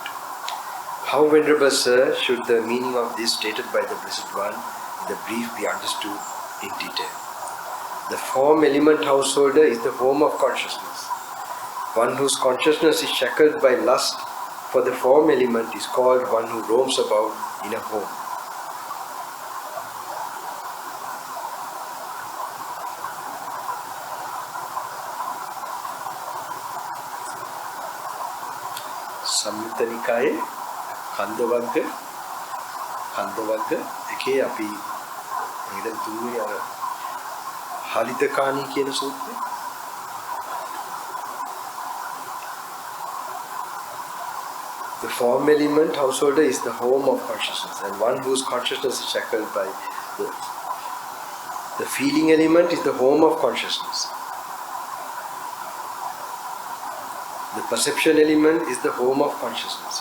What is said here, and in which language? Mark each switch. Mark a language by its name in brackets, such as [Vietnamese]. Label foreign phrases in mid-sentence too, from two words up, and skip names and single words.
[English] How, Venerable Sir, should the meaning of this stated by the Blessed One in the brief be understood in detail? The form element householder is the home of consciousness. One whose consciousness is shackled by lust for the form element is called one who roams about in a home. [Sinhala] Samyutta Nikaye කන්දවර්ග එකේ අපි ඊට තුන්වෙනි අර හලිතකාණී කියන සූත්‍රය. [English] The form element householder is the home of consciousness, and one whose consciousness is shackled by the feeling element is the home of consciousness. The perception element is the home of consciousness.